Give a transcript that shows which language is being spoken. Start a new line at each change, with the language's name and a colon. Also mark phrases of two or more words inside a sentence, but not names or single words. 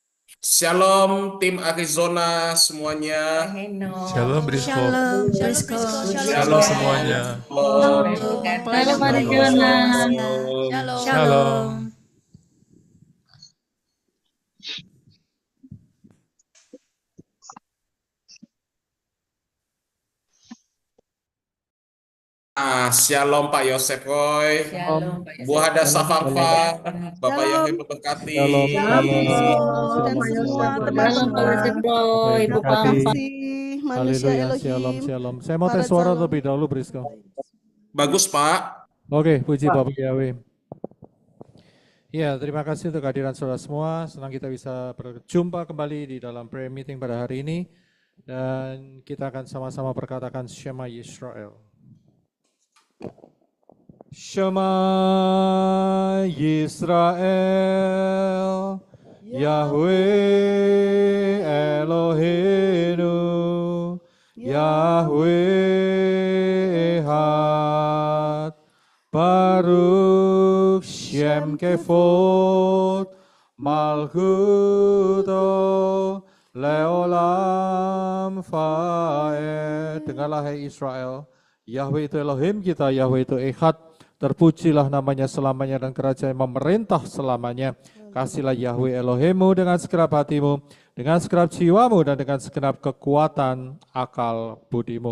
Indonesian: Shalom tim Arizona semuanya. Heno. Shalom Brisco. Shalom, Brisco. Shalom semuanya. Shalom. Shalom Arizona. Shalom. Shalom. Shalom Pak Yosef Roy, Shalom Pak Bu Hada Safafa, Bapak Shalom. Yahweh memberkati. Shalom, Brisco dan semua Shalom teman-teman. Pak Yosef Roy, Ibu Terima Pampa. kasih manusia Haleluya, Elohim.
Hebrew: שלום, שלום.
Indonesian: Saya mau Para tes suara calon. lebih dahulu, Brisco. Bagus Pak. Oke, puji Bapak Yahweh. Ya, terima kasih untuk kehadiran saudara semua. Senang kita bisa berjumpa kembali di dalam
English: prayer meeting
Indonesian: pada hari ini. Dan kita akan sama-sama perkatakan Shema Yisrael.
Hebrew: שמע ישראל, יהוה אלהינו, יהוה אחד, ברוך שם כבוד, מלכותו לעולם ועד.
Indonesian: Dengarlah hai Israel, Yahweh itu Elohim kita, Yahweh itu Echad. Terpujilah namanya selamanya dan kerajaan memerintah selamanya. Kasihlah Yahweh Elohimmu dengan segenap hatimu, dengan segenap jiwamu, dan dengan segenap kekuatan akal budimu.